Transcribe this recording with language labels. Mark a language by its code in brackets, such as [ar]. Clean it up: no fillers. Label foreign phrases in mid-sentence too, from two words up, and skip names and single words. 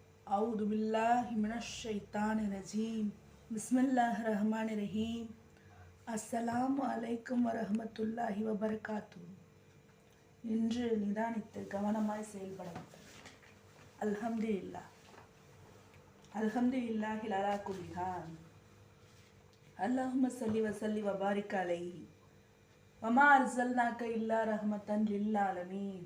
[ar] أعوذ بالله من الشيطان الرجيم بسم الله الرحمن الرحيم السلام عليكم ورحمة الله وبركاته. [ta] இன்று நிதானித்து கவனமாய் செயல்படும். [ar] الحمد لله الحمد لله على كل حال. اللهم صل وسلم وبارك عليه وما أرسلناك إلا رحمة للعالمين.